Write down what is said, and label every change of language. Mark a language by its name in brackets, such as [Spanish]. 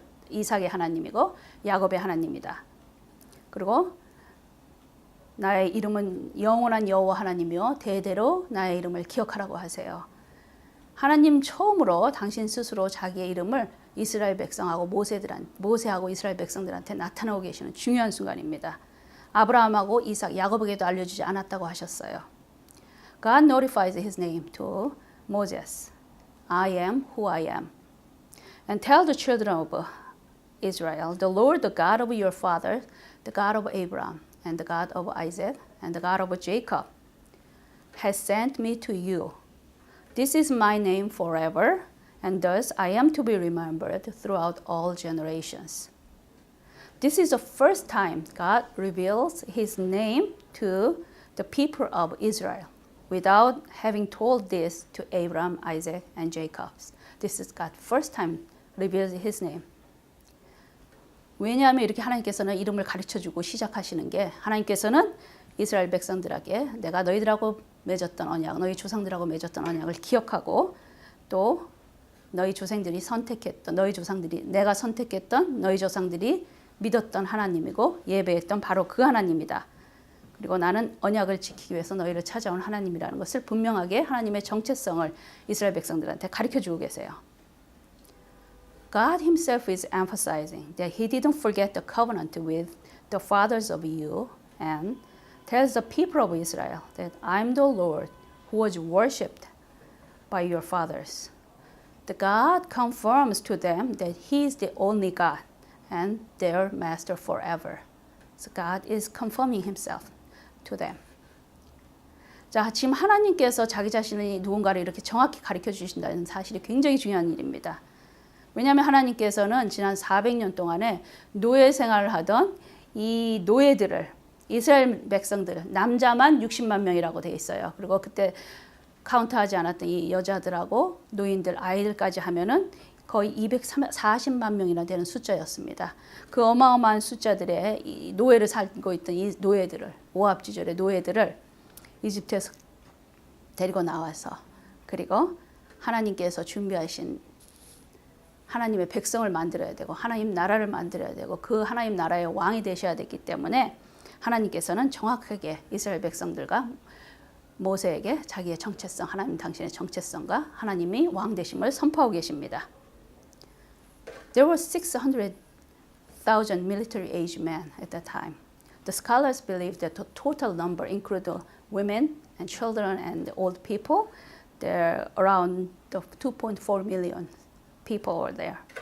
[Korean] 이삭의 하나님이고 야곱의 하나님이다. 그리고 나의 이름은 영원한 여호와 하나님이요 대대로 나의 이름을 기억하라고 하세요. 하나님 처음으로 당신 스스로 자기의 이름을 이스라엘 백성하고 모세하고 이스라엘 백성들한테 나타나고 계시는 중요한 순간입니다. 아브라함하고 이삭, 야곱에게도 알려주지 않았다고 하셨어요. [English] God notifies his name to Moses. I am who I am. And tell the children of Israel, the Lord, the God of your father, the God of Abraham, and the God of Isaac, and the God of Jacob, has sent me to you. This is my name forever, and thus I am to be remembered throughout all generations. This is the first time God reveals his name to the people of Israel without having told this to Abraham, Isaac, and Jacob. This is God's first time reveals his name. [Korean] 왜냐하면 이렇게 하나님께서는 이름을 가르쳐주고 시작하시는 게 하나님께서는 이스라엘 백성들에게 내가 너희들하고 맺었던 언약, 너희 조상들하고 맺었던 언약을 기억하고 또 너희 조상들이 선택했던 너희 조상들이 내가 선택했던 너희 조상들이 믿었던 하나님이고 예배했던 바로 그 하나님이다. 그리고 나는 언약을 지키기 위해서 너희를 찾아온 하나님이라는 것을 분명하게 하나님의 정체성을 이스라엘 백성들한테 가르쳐주고 계세요. [English] God himself is emphasizing that he didn't forget the covenant with the fathers of you and tells the people of Israel that I'm the Lord who was worshipped by your fathers. The God confirms to them that he is the only God and their master forever. So God is confirming himself to them. [Korean] 자, 지금 하나님께서 자기 자신이 누군가를 이렇게 정확히 가르쳐 주신다는 사실이 굉장히 중요한 일입니다. 왜냐하면 하나님께서는 지난 400년 동안에 노예 생활을 하던 이 노예들을 이스라엘 백성들 남자만 60만 명이라고 돼 있어요. 그리고 그때 카운트하지 않았던 이 여자들하고 노인들 아이들까지 하면은 거의 240만 명이나 되는 숫자였습니다. 그 어마어마한 숫자들의 이 노예를 살고 있던 이 노예들을 모압 지절의 노예들을 이집트에서 데리고 나와서 그리고 하나님께서 준비하신 하나님의 백성을 만들어야 되고 하나님 나라를 만들어야 되고 그 하나님 나라의 왕이 되셔야 되기 때문에 하나님께서는 정확하게 이스라엘 백성들과 모세에게 자기의 정체성, 하나님 당신의 정체성과 하나님이 왕 되심을 선포하고 계십니다. [English] There were 600,000 military-aged men at that time. The scholars believe that the total number included women and children and old people. There around 2.4 million people were there.